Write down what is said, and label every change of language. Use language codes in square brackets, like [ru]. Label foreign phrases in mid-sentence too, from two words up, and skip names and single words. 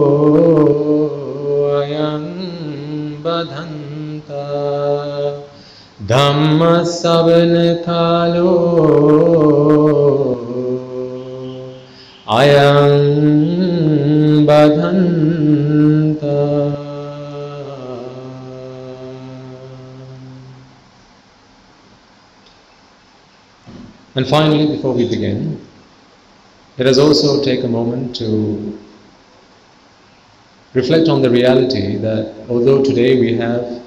[pi] kalo ayam badhanta Dhamma savana kalo ayam badhanta. [en] And finally, before we begin, let us also take a moment to reflect on the reality that although today we have